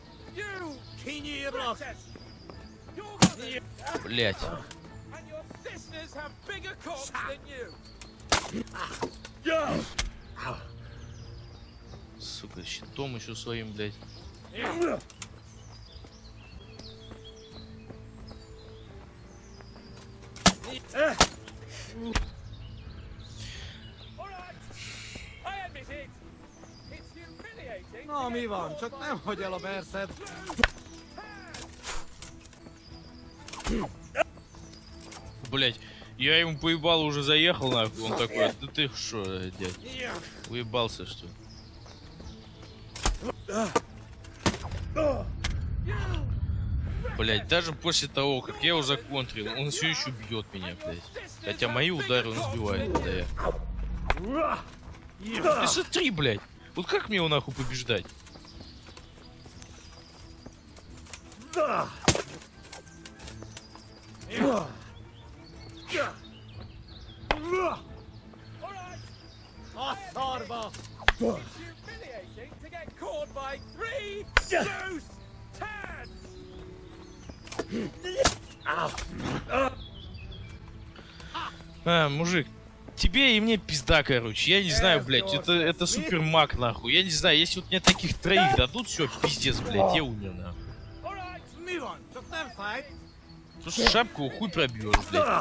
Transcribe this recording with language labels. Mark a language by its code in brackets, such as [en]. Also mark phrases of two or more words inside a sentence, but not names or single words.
[ru] Блядь. Сука, щитом еще своим, блядь. [hu] Na, mi van? Csak nem hagy el a merszed. [ru] Блять, я ему поебал, уже заехал, нахуй. Он такой, да ты шо, дядь? Уебался, что ли? Блять, даже после того, как я его законтрил, он все еще бьет меня, блять. Хотя мои удары он сбивает, да я. Ты смотри, блять. Вот как мне его нахуй побеждать? [hu] A szarba! [en] It's humiliating to get caught by 3 loose tads! [ru] Мужик, тебе и мне пизда, короче. Я не знаю, блядь, это супер маг, нахуй. Я не знаю, если вот мне таких троих дадут, все, пиздец, блядь, я умер, нахуй. Слушай, шапку хуй пробьешь, блядь.